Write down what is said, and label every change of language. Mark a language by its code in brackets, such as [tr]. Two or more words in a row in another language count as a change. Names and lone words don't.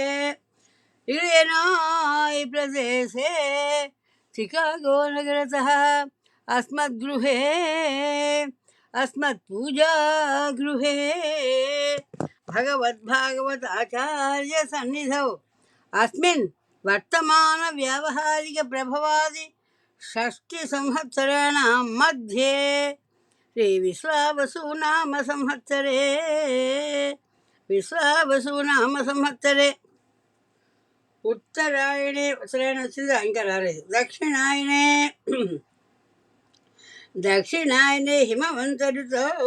[sa] इलिनाय् प्रदेशे चिकागो नगरतः अस्मद्गृहे अस्मत्पूजागृहे भगवद्भागवत आचार्य सन्निधौ अस्मिन् వర్తమాన వ్యావహారిక ప్రభవాది షష్ఠి సంవత్సరాణం మధ్యే శ్రీ విశ్వావసునామ సంవత్సరే ఉత్తరాయణే [te] ఉత్తరాయణ వచ్చిందా ఇంకా రాలేదు [sa] దక్షిణాయనే హిమవంత ఋతో